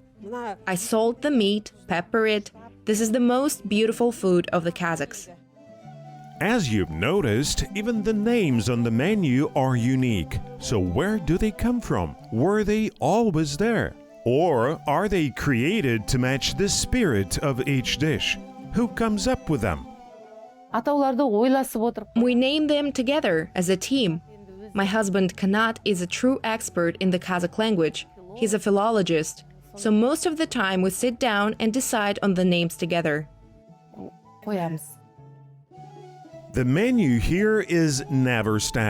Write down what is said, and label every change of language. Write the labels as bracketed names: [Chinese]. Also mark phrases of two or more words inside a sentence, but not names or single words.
[English] I salt the meat, pepper it. This is the most beautiful food of the Kazakhs. As you've noticed, even the names on the menu are unique. So where do they come from? Were they always there? Or are they created to match the spirit of each dish? Who comes up with them? [Kazakh] Атауларды ойласып отырып... [English] We name them together as a team. My husband Kanat is a true expert in the Kazakh language. He's a philologist. So most of the time we sit down and decide on the names together. [Kazakh] Қоямыз. [English] The menu here is never static.